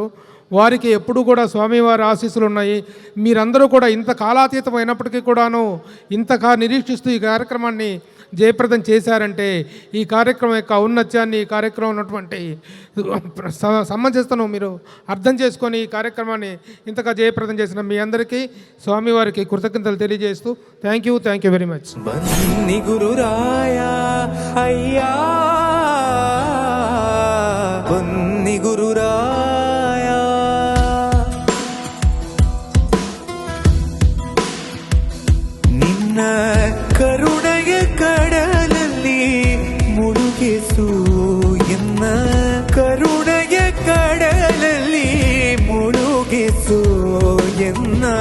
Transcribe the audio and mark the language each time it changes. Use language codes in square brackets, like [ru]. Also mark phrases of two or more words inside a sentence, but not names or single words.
[te] వారికి ఎప్పుడు కూడా స్వామివారి ఆశీస్సులు ఉన్నాయి. మీరందరూ కూడా ఇంత కాలాతీతం అయినప్పటికీ కూడాను ఇంతగా నిరీక్షిస్తూ ఈ కార్యక్రమాన్ని జయప్రదం చేశారంటే ఈ కార్యక్రమం యొక్క ఔన్నత్యాన్ని, ఈ కార్యక్రమం ఉన్నటువంటి సమంజసతను మీరు అర్థం చేసుకొని ఈ కార్యక్రమాన్ని ఇంతగా జయప్రదం చేసిన మీ అందరికీ స్వామివారికి కృతజ్ఞతలు తెలియజేస్తూ [en] thank you very much. [kn] ಬನ್ನಿ ಗುರುರಾಯ ಅಯ್ಯ, ಬನ್ನಿ ಗುರುರಾಯ, ನಿನ್ನ ಕರುಣೆಯ ಕಡಲಲ್ಲಿ ಮುಳುಗಿಸು ಎನ್ನ, ಕರುಣೆಯ ಕಡಲಲ್ಲಿ ಮುಳುಗಿಸು ಎನ್ನ.